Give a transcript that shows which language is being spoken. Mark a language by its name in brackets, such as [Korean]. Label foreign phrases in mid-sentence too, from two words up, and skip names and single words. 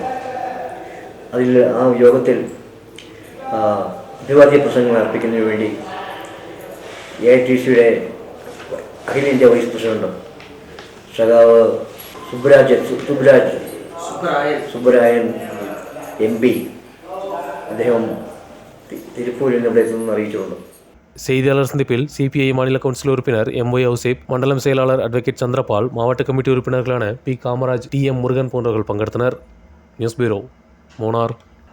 [Malayalam] അതിൽ ആ യോഗത്തിൽ അഭിവാദ്യ പ്രസംഗങ്ങൾ അർപ്പിക്കുന്നതിന് വേണ്ടി AITUCയുടെ അഖിലേന്ത്യാ വൈസ് പ്രസിഡന്റ് സഖാവ് സുബ്രായൻ MP അദ്ദേഹം തിരുപ്പൂരിൽ ഇവിടെ എത്തുമെന്ന് അറിയിച്ചിട്ടുണ്ട്. [Tamil] செய்தியாளர் சந்திப்பில் சிபிஐ மாநில கவுன்சில் உறுப்பினர் MY ஔசேப், மண்டலம் செயலாளர் அட்வொகேட் சந்திரபால், மாவட்ட கமிட்டி உறுப்பினர்களான P காமராஜ், TM முருகன் போன்றவர்கள் பங்கெடுத்தனர். [English] news bureau, மூணார்.